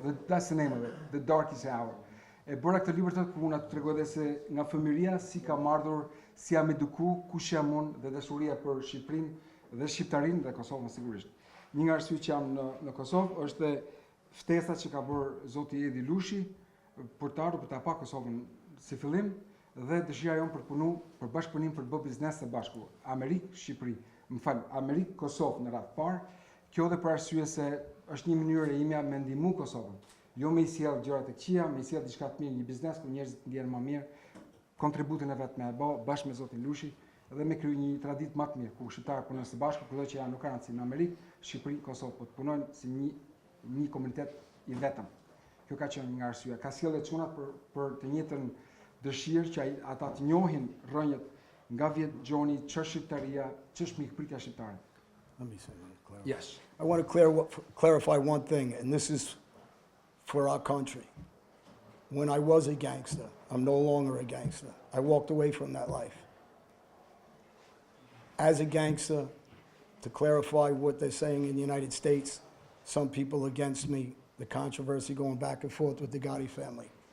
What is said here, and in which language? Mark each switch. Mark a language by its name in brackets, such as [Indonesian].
[English] That's the name of it, The Darkest Hour. [Albanian] E bëra këtë libër të ku unë të tregoj dhe se nga fëmiria si kam ardhur, si jam eduku, kush jam unë dhe dashuria për Shqipërinë dhe Shqiptarinë dhe Kosovën sigurisht. Një nga arsyet që jam në Kosovë është dhe ftesa që ka bërë zoti Edi Lushi për të ardhur për ta pa Kosovën si fillim dhe dëshira jonë për punu, për bashkëpunim për të bërë biznes së bashku. Amerikë, Shqipëri, më fal, Amerikë, Kosovë në radhë parë. Kjo dhe për arsye se është një mënyrë e imja me ndihmu Kosovën. Jo me i sjell gjërat e këqija, me i sjell diçka të mirë, një biznes ku njerëzit ndjehen më mirë, kontributin e vet me e bë bashkë me zotin Lushi dhe me kriju një traditë më të mirë ku shqiptarët punojnë së bashku, kudo që janë nuk kanë rëndësi në Amerikë, Shqipëri, Kosovë, po të punojnë si një komunitet i vetëm. Kjo ka qenë nga arsyeja. Ka sjellë çunat për të njëjtën dëshirë që ata të njohin rrënjët nga vjet Gjoni, ç'është shqiptaria, ç'është mikpritja shqiptare. [English] Let me say that. Yes. I want to clarify one thing, and this is for our country. When I was a gangster, I'm no longer a gangster. I walked away from that life. As a gangster, to clarify what they're saying in the United States, some people against me, the controversy going back and forth with the Gotti family.